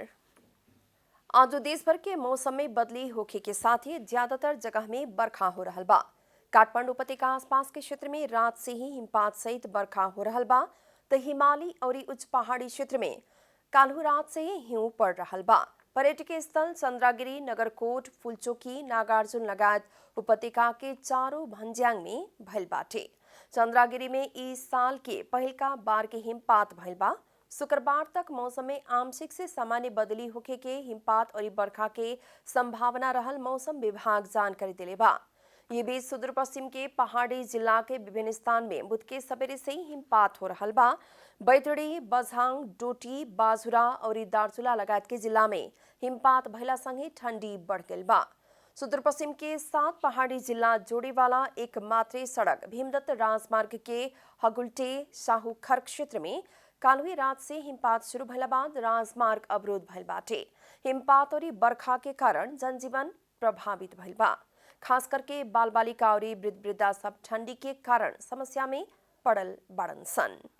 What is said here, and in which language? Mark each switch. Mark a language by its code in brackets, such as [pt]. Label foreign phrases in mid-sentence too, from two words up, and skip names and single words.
[bho] आज देश भर के मौसम में बदली होखे के साथ ही ज्यादातर जगह में बरखा हो रहल बा। काठमांडू उपत्यका आसपास के क्षेत्र में रात से ही हिमपात सहित बरखा हो रहल बा, तो हिमालय और उच्च पहाड़ी क्षेत्र में काल्हू रात से ही हिम पड़ रहल बा। पर्यटकीय स्थल चंद्रागिरी, नगरकोट, फुलचोकी, नागार्जुन लगायत उपत्यका के चारों भंज्यांग में भइल बाटे। चंद्रागिरी में इस साल के पहिलका बार के हिमपात भइल बा। शुक्रवार तक मौसम में आंशिक से सामान्य बदली होखे के हिमपात और बरखा के संभावना रहल मौसम विभाग जानकारी दिले बा। ये बीच सुदूर पश्चिम के पहाड़ी जिला के विभिन्न स्थान में बुध के सवेरे से ही हिमपात हो रहल बा। बैतडी, बझांग, डोटी, बाजुरा और दार्चुला लगायत के जिला में हिमपात भइला संगे ठंडी बढ़ गइल बा। सुदूर पश्चिम के 7 पहाड़ी जिला जोड़े वाला एक मात्र सड़क भीमदत्त राजमार्ग के हगुल्टे शाहूखर क्षेत्र में काल्हि रात से हिमपात शुरू भइला बाद राजमार्ग अवरोध भइल बाटे। हिमपात और बरखा के कारण जनजीवन प्रभावित भइल बा। खास करके बाल बालिका और वृद्ध वृद्धा सब ठंडी के कारण समस्या में पड़ल बाड़न सन।